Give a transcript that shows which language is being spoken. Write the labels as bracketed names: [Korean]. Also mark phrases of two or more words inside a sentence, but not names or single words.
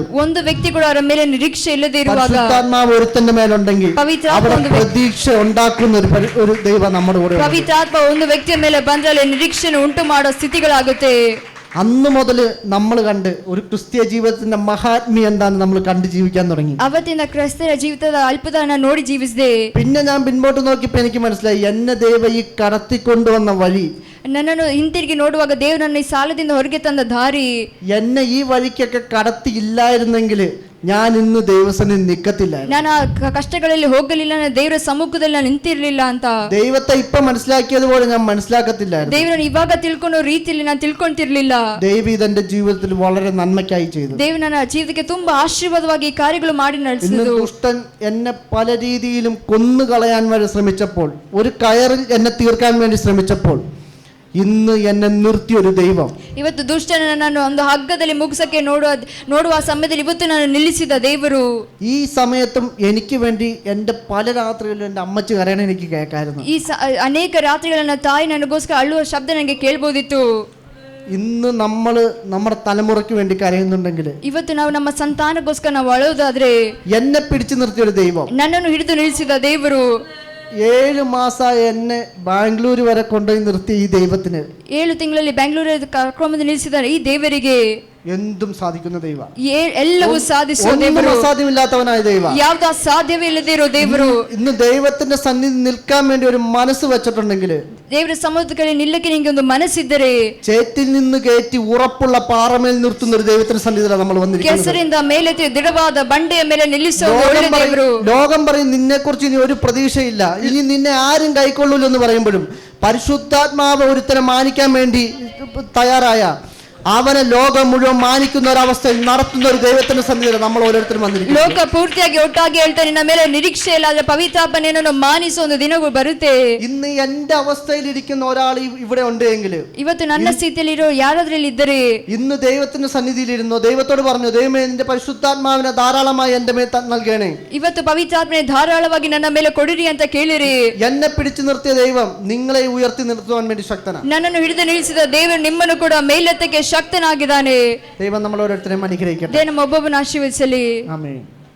[Kannada] ಒಂದು ವ್ಯಕ್ತಿ ಕೂಡ ಅವರ ಮೇಲೆ ನಿರೀಕ್ಷೆ ಇಲ್ಲದೆ ಇರುವಾಗ [Malayalam] പരിശുദ്ധാത്മാവ് ഒരുത്തന്റെ മേലുണ്ടെങ്കിൽ അവിടെ പ്രതീക്ഷ ഉണ്ടാക്കുന്ന ഒരു ദൈവം നമ്മുടെ കൂടെ. [Kannada] ಪವಿತ್ರಾತ್ಮ ಒಂದು ವ್ಯಕ್ತಿಯ ಮೇಲೆ ಬಂದ್ರೆ ನಿರೀಕ್ಷೆಯನ್ನು ಉಂಟು ಮಾಡೋ ಸ್ಥಿತಿಗಳಾಗುತ್ತೆ. [Malayalam] അന്ന് മുതൽ നമ്മൾ കണ്ട് ഒരു ക്രിസ്തീയ ജീവിതത്തിന്റെ മഹാത്മ്യം എന്താണെന്ന് നമ്മൾ കണ്ട് ജീവിക്കാൻ തുടങ്ങി. [Kannada] ಅವತ್ತಿನ ಕ್ರೈಸ್ತರ ಜೀವಿತದ ಅಲ್ಪತನ ನೋಡಿ ಜೀವಿಸಿದೆ. [Malayalam] പിന്നെ ഞാൻ പിൻപോട്ട് നോക്കിയപ്പോൾ എനിക്ക് മനസ്സിലായി എന്നെ ദൈവം ഈ കടത്തിക്കൊണ്ടുവന്ന വഴി, [Kannada] ನನ್ನನ್ನು ಹಿಂತಿರುಗಿ ನೋಡುವಾಗ ದೇವರು ನನ್ನ ಈ ಸಾಲದಿಂದ ಹೊರಗೆ ತಂದ ದಾರಿ, [Malayalam] എന്നെ ഈ വഴിക്കൊക്കെ കടത്തിയില്ലായിരുന്നെങ്കിൽ ഞാൻ ഇന്ന് ദൈവസന്നിധിയിൽ നിൽക്കത്തില്ലായിരുന്നു. [Kannada] ನಾನು ಆ ಕಷ್ಟಗಳಲ್ಲಿ ಹೋಗಲಿಲ್ಲ, ನಾನು ದೇವರ ಸಮ್ಮುಖದಲ್ಲಿ ನಾನು ನಿಂತಿರ್ಲಿಲ್ಲ ಅಂತ. [Malayalam] ദൈവത്തെ ഇപ്പൊ മനസ്സിലാക്കിയതുപോലെ ഞാൻ മനസ്സിലാക്കത്തില്ലായിരുന്നു. [Kannada] ದೇವರನ್ನು ಇವಾಗ ತಿಳ್ಕೊಳ್ಳೋ ರೀತಿಯಲ್ಲಿ ನಾನು ತಿಳ್ಕೊಂತಿರ್ಲಿಲ್ಲ. [Malayalam] ദൈവം ഇതെന്റെ ജീവിതത്തിൽ വളരെ നന്മയ്ക്കായി ചെയ്തു. [Kannada] ದೇವರು ನನ್ನ ಜೀವಿತಕ್ಕೆ ತುಂಬಾ ಆಶೀರ್ವಾದವಾಗಿ ಈ ಕಾರ್ಯಗಳು ಮಾಡಿ [Malayalam] ഇന്ന് [Kannada] ನಡೆಸಿದ್ರು. [Malayalam] ദുഷ്ടൻ എന്നെ പല രീതിയിലും കൊന്നുകളയാൻ വരെ ശ്രമിച്ചപ്പോൾ, ഒരു കയറിൽ എന്നെ തീർക്കാൻ വേണ്ടി ശ്രമിച്ചപ്പോൾ, ഇന്ന് എന്നെ നിർത്തിയൊരു ദൈവം. [Kannada] ಇವತ್ತು ದುಷ್ಟನ ನಾನು ಒಂದು ಹಗ್ಗದಲ್ಲಿ ಮುಗಿಸಕ್ಕೆ ನೋಡುವ ಸಮಯದಲ್ಲಿ ಇವತ್ತು ನಾನು ನಿಲ್ಲಿಸಿದ ದೇವರು. [Malayalam] ഈ സമയത്തും എനിക്ക് വേണ്ടി എൻ്റെ പല രാത്രികളിലും എൻ്റെ അമ്മച്ചി കരയണ എനിക്ക് കേൾക്കായിരുന്നു. [Kannada] ಈ ಅನೇಕ ರಾತ್ರಿಗಳನ್ನ ತಾಯಿ ನನಗೋಸ್ಕರ ಅಳುವ ಶಬ್ದ ನನಗೆ ಕೇಳ್ಬೋದಿತ್ತು. [Malayalam] ഇന്ന് നമ്മൾ നമ്മുടെ തലമുറയ്ക്ക് വേണ്ടി കരയുന്നുണ്ടെങ്കിൽ, [Kannada] ಇವತ್ತು ನಾವು ನಮ್ಮ ಸಂತಾನಕ್ಕೋಸ್ಕರ ನಾವು ಅಳುವುದಾದ್ರೆ, [Malayalam] എന്നെ പിടിച്ചു നിർത്തിയൊരു ദൈവം, [Kannada] ನನ್ನನ್ನು ಹಿಡಿದು ನಿಲ್ಲಿಸಿದ ದೇವರು, [Malayalam] 7 മാസമായി എന്നെ ബാംഗ്ലൂർ വരെ കൊണ്ടുപോയി നിർത്തിയ ഈ ദൈവത്തിന് [Kannada] 7 ತಿಂಗಳಲ್ಲಿ ಬೆಂಗಳೂರಲ್ಲಿ ಕರ್ಕೊಂಡು ನಿಲ್ಲಿಸಿದ ಈ ದೇವರಿಗೆ [Malayalam] എന്തും സാധിക്കുന്ന ദൈവ, [Kannada] ಎಲ್ಲವೂ ಸಾಧಿಸುವ [Malayalam] ഒന്നും [Kannada] ದೇವರು, [Malayalam] അസാധ്യമില്ലാത്തവനായ ദൈവ, [Kannada] ಯಾವ್ದು ಸಾಧ್ಯವೇ ಇಲ್ಲದೆ ಇರೋ ದೇವರು. [Malayalam] ഇന്ന് ദൈവത്തിന്റെ സന്നിധി നിൽക്കാൻ വേണ്ടി ഒരു മനസ്സ് വെച്ചിട്ടുണ്ടെങ്കിൽ, [Kannada] ದೇವರ ಸಮುದ್ರದಲ್ಲಿ ನಿಲ್ಲಕ್ಕೆ ನಿಮಗೆ ಒಂದು ಮನಸ್ಸಿದ್ದರೆ, [Malayalam] ചേറ്റിൽ നിന്ന് കയറ്റി ഉറപ്പുള്ള പാറമേൽ നിർത്തുന്ന ഒരു ദൈവത്തിന്റെ സന്നിധിയിലാണ് നമ്മൾ വന്നിരിക്കുന്നത്. [Kannada] ಕೆಸರಿಂದ ಮೇಲೆತ್ತಿ ದೃಢವಾದ ಬಂಡೆಯ ಮೇಲೆ ನಿಲ್ಲಿಸುವ ಒಳ್ಳೆ ದೇವರು. [Malayalam] ലോകം പറയും നിന്നെ കുറിച്ച് ഇനി ഒരു പ്രതീക്ഷയില്ല, ഇനി നിന്നെ ആരും കൈക്കൊള്ളൂല്ലോ എന്ന് പറയുമ്പോഴും പരിശുദ്ധാത്മാവ് ഒരുത്തനെ മാനിക്കാൻ വേണ്ടി തയ്യാറായ, അവനെ ലോകം മുഴുവൻ മാനിക്കുന്ന ഒരവസ്ഥയിൽ നടത്തുന്ന ഒരു ദൈവത്തിന്റെ സന്നിധിയിൽ നമ്മൾ ഓരോരുത്തരും വന്നിരിക്കുന്നു. [Kannada] ಲೋಕ ಪೂರ್ತಿಯಾಗಿ ಒಟ್ಟಾಗಿ ಹೇಳ್ತಾರೆ ನಿನ್ನ ಮೇಲೆ ನಿರೀಕ್ಷೆ ಇಲ್ಲ, ಆದ್ರೆ ಪವಿತ್ರಾತ್ಮನನ್ನು ಮಾನಿಸುವ ಒಂದು ದಿನಗಳು ಬರುತ್ತೆ. [Malayalam] ഇന്ന് എന്റെ അവസ്ഥയിൽ ഇരിക്കുന്ന ഒരാൾ ഇവിടെ ഉണ്ടെങ്കിൽ, [Kannada] ಇವತ್ತು ನನ್ನ ಸ್ಥಿತಿಯಲ್ಲಿ ಇರೋ ಯಾರಾದ್ರಲ್ಲಿ ಇದ್ದರೆ, [Malayalam] ഇന്ന് ദൈവത്തിന്റെ സന്നിധിയിൽ ഇരുന്നോ, ദൈവത്തോട് പറഞ്ഞു, ദൈവമേ നിന്റെ പരിശുദ്ധാത്മാവിനെ ധാരാളമായി എന്റെ മേൽ നൽകണേ, [Kannada] ಇವತ್ತು ಪವಿತ್ರಾತ್ಮನೆ ಧಾರಾಳವಾಗಿ ನನ್ನ ಮೇಲೆ ಕೊಡಿರಿ ಅಂತ ಕೇಳಿರಿ. [Malayalam] എന്നെ പിടിച്ചു നിർത്തിയ ദൈവം നിങ്ങളെ ഉയർത്തി നിർത്തുവാൻ വേണ്ടി ശക്തനാണ്. [Kannada] ನನ್ನನ್ನು ಹಿಡಿದು ನಿಲ್ಲಿಸಿದ ದೇವರು ನಿಮ್ಮನ್ನು ಕೂಡ ಮೇಲೆತ್ತಕ್ಕೆ ಶಕ್ತನಾಗಿದ್ದಾನೆ. [Malayalam] ദൈവം നമ്മൾ ഓരോരുത്തരെയും അനുഗ്രഹിക്കട്ടെ. [Kannada] ದೇವ ನಮ್ಮ ಒಬ್ಬೊಬ್ಬನ ಆಶೀರ್ವದಿಸಲಿ. [Malayalam] ആമേൻ.